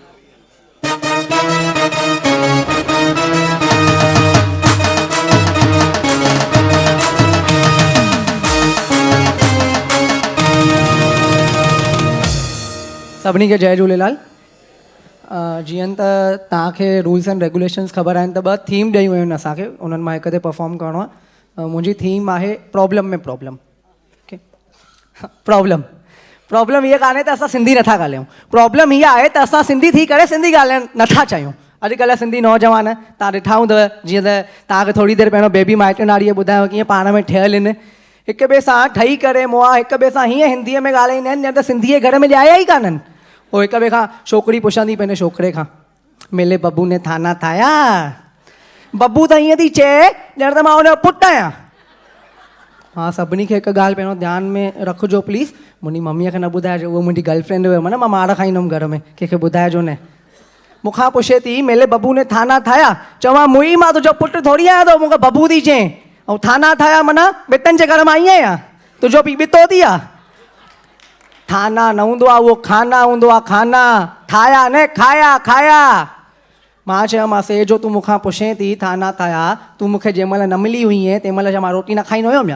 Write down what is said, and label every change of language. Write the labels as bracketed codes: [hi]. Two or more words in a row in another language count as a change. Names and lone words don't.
[sd] सभिनी खे जय झूलेलाल। जीअं त तव्हांखे [en] rules and regulations [sd] ख़बर आहिनि त ॿ थीम ॾेयूं आहिनि असांखे, उन्हनि मां हिक ते परफॉर्म करिणो आहे। मुंहिंजी थीम आहे प्रॉब्लम में प्रॉब्लम। ओके, प्रॉब्लम हीअ कान्हे त असां सिंधी नथा ॻाल्हायूं, प्रॉब्लम हीअ आहे त असां सिंधी थी करे सिंधी ॻाल्हाइणु नथा चाहियूं। अॼुकल्ह सिंधी नौजवान तव्हां ॾिठा हूंदव, जीअं त तव्हांखे थोरी देरि पहिरियों बेबी माइटनाड़ीअ ॿुधायो कीअं पाण में ठहियल आहिनि, हिक ॿिए सां ठही करे मुआ हिक ॿिए सां हीअं हिंदीअ में ॻाल्हाईंदा आहिनि ॼण त सिंधीअ घर में ॼाया ई कान्हनि। पोइ हिक ॿिए खां छोकिरी पुछंदी पंहिंजे छोकिरे खां, मिले बबू ने थाना ठाहिया? बबू त ईअं थी चए ॼण त मां हुनजो पुटु आहियां। हा, सभिनी खे हिकु ॻाल्हि पहिरियों ध्यानु में रखिजो प्लीज़, मुंहिंजी मम्मीअ खे न ॿुधाइजो, उहो मुंहिंजी गर्लफ्रेंड हुयमि न, मां मार खाईंदुमि घर में, कंहिंखे ॿुधाइजो न। मूंखां पुछे थी मिले बबू ने थाना ठाहिया, चवां मुई मां तुंहिंजो पुटु थोरी आहियां त मूंखे बबू थी चए, ऐं थाना ठाहिया माना ॿिटनि जे घर मां आई आहियां, तुंहिंजो पीउ ॿितो थी आहे। थाना न हूंदो आहे, उहो खाना हूंदो आहे, खाना ठाहिया न खाया खाया। मां चयोमांसि जो तूं मूंखां पुछे थी थाना ठाहिया, तूं मूंखे जंहिं महिल न मिली हुई तंहिं महिल छा मां रोटी न खाईंदो हुयुमि या?